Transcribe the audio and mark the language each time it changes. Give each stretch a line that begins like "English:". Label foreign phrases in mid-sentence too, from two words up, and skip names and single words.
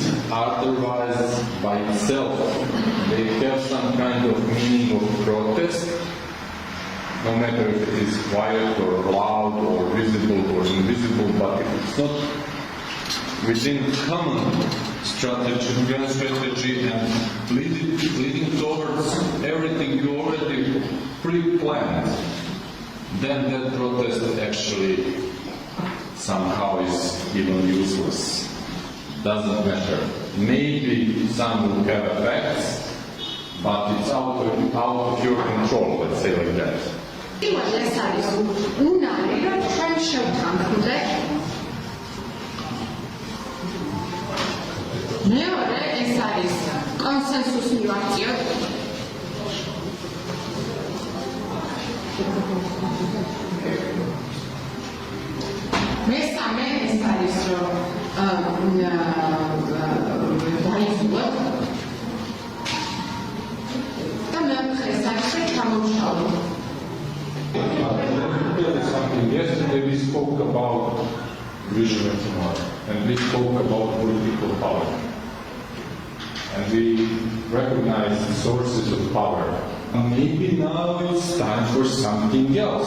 English: Otherwise, by itself, they have some kind of meaning of protest, no matter if it is quiet or loud or visible or invisible, but if it's not within common strategy and leading towards everything you already pre-planned, then that protest actually somehow is even useless. Doesn't matter. Maybe some will have effects, but it's out of your control, let's say like that.
Georgian: მეორე ეს არის კონსენსუსი ვაქციოთ. მესამე ეს არის რომ დაიწყოთ და მეოთხე ეს არის ჩამოშალოთ.
English: Yesterday we spoke about vision of tomorrow, and we spoke about political power. And we recognize the sources of power. And maybe now it's time for something else.